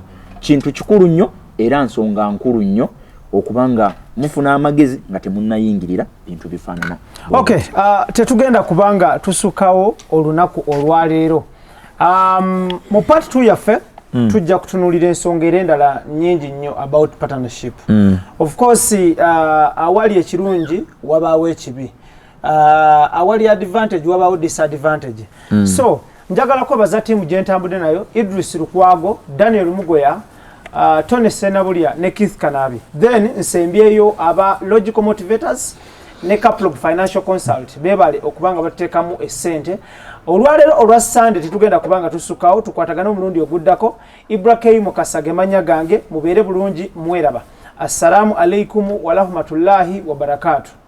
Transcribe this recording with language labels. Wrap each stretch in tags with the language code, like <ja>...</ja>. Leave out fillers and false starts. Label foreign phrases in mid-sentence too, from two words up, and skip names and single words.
<lg>Kintu kikulu nnyo era nsonga nkulu nnyo okubanga mufuna amagezi nga temunnayingirira bintu bifaanana. Okay, tetugenda kubanga tusukawo olunaku olwaleero. Mu part 2 yaffe tujja kutunuulira ensonga era endala nnyingi nnyo</lg> <en>about partnership. Of course</en> <lg>awali ekirungi wabaawo ekibi, awali advantage wabaawo disadvantage. So njagala kwebaza ttiimu gye ntambudde nayo, Idris Lukwago, Daniel Mugoya, Tony Senabulya ne Keith Kanabi. Then nsembyeyo aba Logical Motivators ne Caplog Financial Consult bebale okubanga bateekamu essente. Olwaleero olwa Sunday tetugenda kubanga tusukawo, tukwatagana omulundi oguddako. Ibrahim Mukasage manya gange, mubeere bulungi mweraba.</lg> <ar>السلام عليكم ورحمة الله وبركاته.</ar>